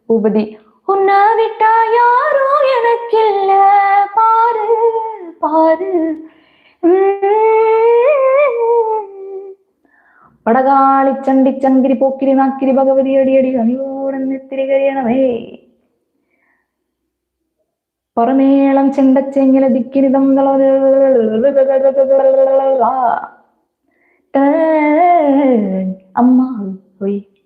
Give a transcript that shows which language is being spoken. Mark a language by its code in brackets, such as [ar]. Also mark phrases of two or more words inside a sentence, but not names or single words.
[ta] பூபதி. உன்னை விட்டா யாரோ எனக்கு இல்ல பாரு பாரு. [ml] പടകാളി ചണ്ടി ചങ്കിരി പോക്കിരി നാക്കിരി ഭഗവതി അടിയടി അണിയോടെത്തിരി കഴിയണമേ. പറമേളം ചെണ്ടച്ചെങ്ങില ദിക്കിനിതം അമ്മ പോയി.